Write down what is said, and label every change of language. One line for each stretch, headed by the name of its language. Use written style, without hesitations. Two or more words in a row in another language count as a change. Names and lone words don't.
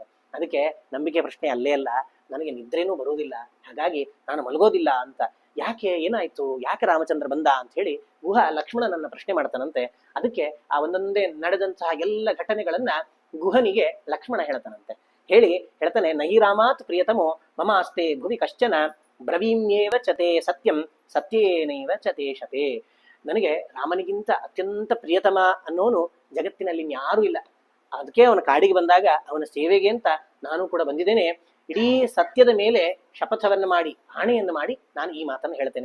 Kannada: ಅದಕ್ಕೆ ನಂಬಿಕೆ ಪ್ರಶ್ನೆ ಅಲ್ಲೇ ಅಲ್ಲ, ನನಗೆ ನಿದ್ರೇನೂ ಬರುವುದಿಲ್ಲ, ಹಾಗಾಗಿ ನಾನು ಮಲಗೋದಿಲ್ಲ ಅಂತ. ಯಾಕೆ, ಏನಾಯ್ತು, ಯಾಕೆ ರಾಮಚಂದ್ರ ಬಂದ ಅಂತ ಹೇಳಿ ಗುಹ ಲಕ್ಷ್ಮಣನನ್ನ ಪ್ರಶ್ನೆ ಮಾಡ್ತಾನಂತೆ. ಅದಕ್ಕೆ ಆ ಒಂದೊಂದೇ ನಡೆದಂತಹ ಎಲ್ಲ ಘಟನೆಗಳನ್ನ ಗುಹನಿಗೆ ಲಕ್ಷ್ಮಣ ಹೇಳ್ತಾನಂತೆ.
Sanskrit: ಹೇಳ್ತಾನೆ, ನಹಿ ರಾಮಾತ್ ಪ್ರಿಯತಮೋ ಮಮ ಅಸ್ತೆ ಭುವಿ ಕಶ್ಚನ ಬ್ರವೀಮ್ಯೇವ ಚತೆ ಸತ್ಯಂ ಸತ್ಯೇನೈವ ಚತೆ ಶತೆ.
Kannada: ನನಗೆ ರಾಮನಿಗಿಂತ ಅತ್ಯಂತ ಪ್ರಿಯತಮ ಅನ್ನೋನು ಜಗತ್ತಿನಲ್ಲಿ ಯಾರೂ ಇಲ್ಲ. ಅದಕ್ಕೆ ಅವನ ಕಾಡಿಗೆ ಬಂದಾಗ ಅವನ ಸೇವೆಗೆ ಅಂತ ನಾನು ಕೂಡ ಬಂದಿದ್ದೇನೆ. ಇಡೀ ಸತ್ಯದ ಮೇಲೆ ಶಪಥವನ್ನ ಮಾಡಿ ಆಣೆಯನ್ನು ಮಾಡಿ ನಾನು ಈ ಮಾತನ್ನು ಹೇಳ್ತೇನೆ.